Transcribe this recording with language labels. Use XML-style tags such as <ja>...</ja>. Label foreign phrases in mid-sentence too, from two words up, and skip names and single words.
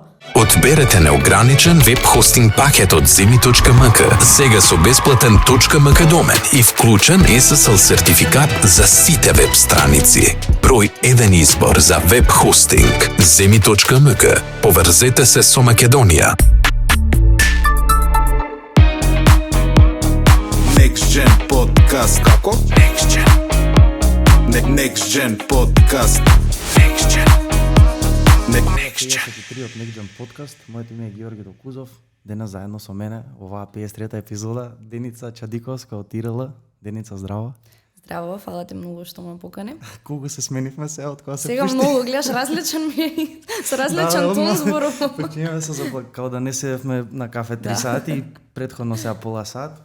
<mk>Одберете неограничен веб хостинг пакет од zemi.mk, сега со бесплатен .mk домен и вклучен SSL сертификат за сите веб страници. Број еден избор за веб хостинг. zemi.mk. Поврзете се со Македонија.</mk> <en>Next Gen Podcast.</en> <mk>Како? Next Gen.</mk> <en>Next Gen Podcast.</en> <mk>Next Gen.</mk> <en>Next Gen.</en> <mk>53 од</mk> <en>Next Gen Podcast.</en> <mk>Моето име е Георги Докузов. Денес заедно со мене оваа 53-та епизода Деница Чадиковска од Ирала. Деница, здраво. Здраво, фала ти многу што ме покани. Колку се сменивме се од кога се Сега пушти? многу, гледаш, различен ми е, со различен тон зборувам. Почнеме се као да не седевме на кафе 3 сати и претходно сега пола сат.</mk>